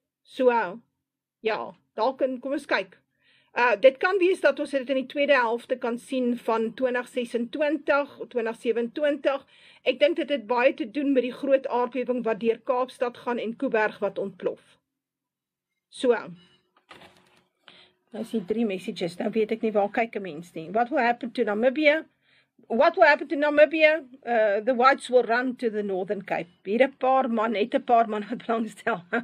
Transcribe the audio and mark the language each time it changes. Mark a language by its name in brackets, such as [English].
[Afrikaans] So, ja, dalk kom ons kyk. Dit kan wees dat ons dit in die tweede helfte kan sien van 2026, 2027. Ek dink dit het baie te doen met die groot aardbewing wat deur Kaapstad gaan en Kuiberg wat ontplof. So, nou is die 3 messages, nou weet ek nie waar kyk 'n mens nie. [English] What will happen to Namibia? What will happen to Namibia? The whites will run to the Northern Cape. [Afrikaans] Hier 'n paar man wat belangstel.